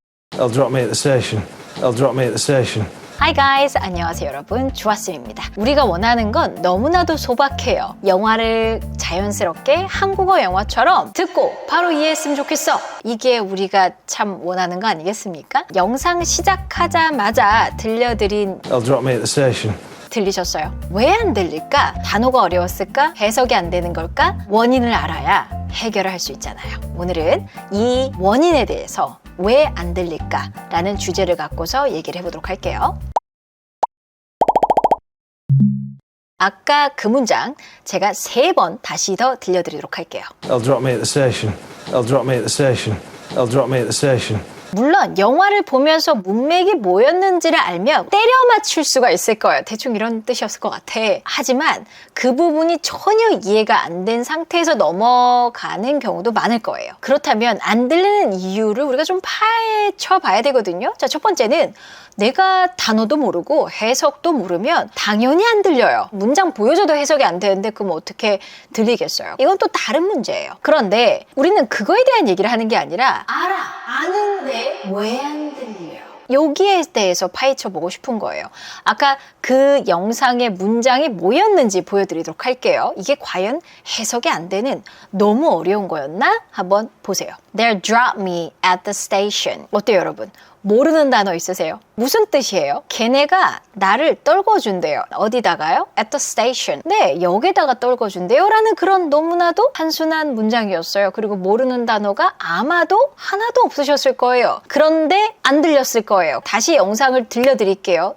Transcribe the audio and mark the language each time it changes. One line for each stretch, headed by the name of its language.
English: They'll drop me at the station. They'll drop me at the station. Hi guys,
Korean: 안녕하세요 여러분, 주아쌤입니다. 우리가 원하는 건 너무나도 소박해요. 영화를 자연스럽게 한국어 영화처럼 듣고 바로 이해했으면 좋겠어. 이게 우리가 참 원하는 거 아니겠습니까? 영상 시작하자마자 들려드린
English: They'll drop me at the station.
Korean: 들리셨어요? 왜 안 들릴까? 단어가 어려웠을까? 해석이 안 되는 걸까? 원인을 알아야 해결을 할 수 있잖아요. 오늘은 이 원인에 대해서 왜 안 들릴까? 라는 주제를 갖고서 얘기를 해보도록 할게요. 아까 그 문장 제가 3번 다시 더 들려드리도록 할게요.
English: They'll drop me at the station. They'll drop me at the station. They'll drop me at the station.
Korean: 물론 영화를 보면서 문맥이 뭐였는지를 알면 때려 맞출 수가 있을 거예요. 대충 이런 뜻이었을 것 같아. 하지만 그 부분이 전혀 이해가 안 된 상태에서 넘어가는 경우도 많을 거예요. 그렇다면 안 들리는 이유를 우리가 좀 파헤쳐 봐야 되거든요. 자, 첫 번째는 내가 단어도 모르고 해석도 모르면 당연히 안 들려요. 문장 보여줘도 해석이 안 되는데 그럼 어떻게 들리겠어요? 이건 또 다른 문제예요. 그런데 우리는 그거에 대한 얘기를 하는 게 아니라 아는데 왜 안 들려요? 여기에 대해서 파헤쳐 보고 싶은 거예요. 아까 그 영상의 문장이 뭐였는지 보여드리도록 할게요. 이게 과연 해석이 안 되는 너무 어려운 거였나? 한번 보세요.
English: They'll drop me at the station.
Korean: 어때요, 여러분? 모르는 단어 있으세요? 무슨 뜻이에요? 걔네가 나를 떨궈준대요. 어디다가요?
English: At the station.
Korean: 네, 역에다가 떨궈준대요. 라는 그런 너무나도 단순한 문장이었어요. 그리고 모르는 단어가 아마도 하나도 없으셨을 거예요. 그런데 안 들렸을 거예요. 다시 영상을 들려드릴게요.